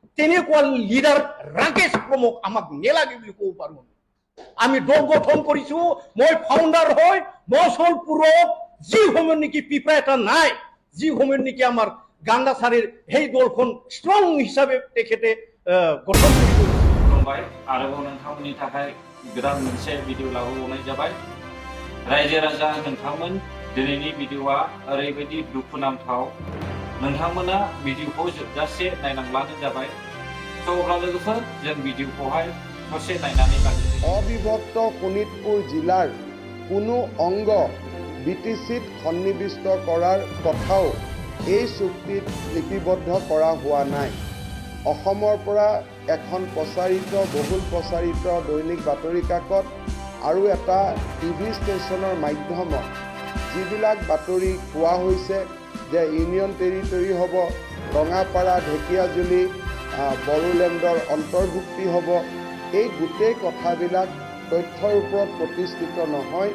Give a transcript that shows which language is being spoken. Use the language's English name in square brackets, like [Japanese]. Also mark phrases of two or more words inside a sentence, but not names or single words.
[Assamese] তেনেকুৱা লিডাৰ ৰাকেশ প্ৰমুখ আমাক নেলাগে বুলি ক'ব পাৰোঁ। আমি দল গঠন কৰিছোঁ। মই ফাউণ্ডাৰ হয় মচলপুৰত যি সময়ত নেকি পিপৰা এটা নাই, যি সময়ত নেকি আমাৰ গান্দাচাৰীৰ সেই দলখন ষ্ট্ৰং হিচাপে তেখেতে গঠন কৰিব। [Bodo] खुलुमबाय आरोबाव नोंथांमोननि थाखाय गोदान मोनसे भिडिअ लाबोबावनाय जाबाय। रायजो राजा नोंथांमोन, दिनैनि भिडिअआ ओरैबायदि दुखुनांथाव, नोंथांमोना भिडिअखौ जोबजासे नायलांब्लानो जाबाय। स' अब्ला लोगोफोर जों भिडिअखौहाय ससे नायनानै लाग्रोनि। [Assamese] অবিভক্ত শোণিতপুৰ জিলাৰ কোনো অংগ বিটিচিত সন্নিৱিষ্ট কৰাৰ কথাও এই চুক্তিত লিপিবদ্ধ কৰা হোৱা নাই। অসমৰ পৰা এখন বহুল প্ৰচাৰিত দৈনিক বাতৰি কাকত আৰু এটা টিভি ষ্টেচনৰ মাধ্যমত যিবিলাক বাতৰি কোৱা হৈছে যে ইউনিয়ন টেৰিটৰী হ'ব, ৰঙাপাৰা ঢেকীয়াজুলি বড়োলেণ্ডৰ অন্তৰ্ভুক্তি হ'ব, এই গোটেই কথাবিলাক তথ্যৰ ওপৰত প্ৰতিষ্ঠিত নহয়।